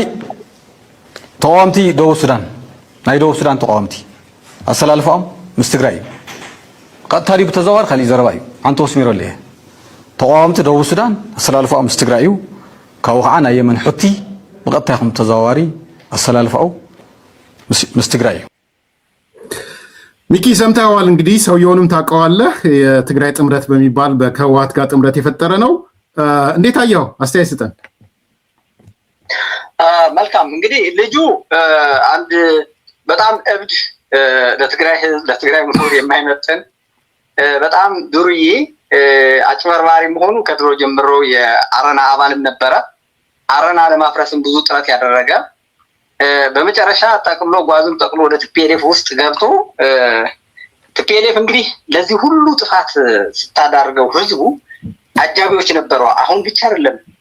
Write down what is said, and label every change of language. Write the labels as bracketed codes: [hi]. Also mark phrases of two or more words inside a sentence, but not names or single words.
[ti] ተቃዋምቲ ደቡብ ሱዳን ናይ ደቡብ ሱዳን ተቃዋምቲ ኣሰላልፎም ምስ ትግራይ እዩ። ቀጥታ ዲ ብተዘዋዋሪ ካሊእ ዘረባ እዩ። ዓንተ ወስሚሮ ኣለየ ተቃዋምቲ ደቡብ ሱዳን ኣሰላልፎም ምስ ትግራይ እዩ። ካብኡ ከዓ ናይ የመን ሑቲ ብቀጥታ ይኹን ተዘዋዋሪ ኣሰላልፎም ምስ ትግራይ እዩ። [am] ሚኪ ሰምተዋል እንግዲህ ሰውየውንም ታውቀዋለህ። የትግራይ ጥምረት በሚባል ከህወሓት ጋር ጥምረት የፈጠረ ነው። እንዴት አየው? አስተያየት ስጠን። መልካም እንግዲህ ልጁ አንድ በጣም እብድ ለትግራይ ህዝብ ለትግራይ ምሁር የማይመጥን በጣም ዱርዬ አጭበርባሪ መሆኑ ከድሮ ጀምሮ የአረና አባልም ነበረ። አረና ለማፍረስም ብዙ ጥረት ያደረገ በመጨረሻ ጠቅሎ ጓዙን ጠቅሎ ወደ ቲፒኤልኤፍ ውስጥ ገብቶ ቲፒኤልኤፍ እንግዲህ ለዚህ ሁሉ ጥፋት ስታዳርገው ህዝቡ አጃቢዎች ነበሩ። አሁን ብቻ አይደለም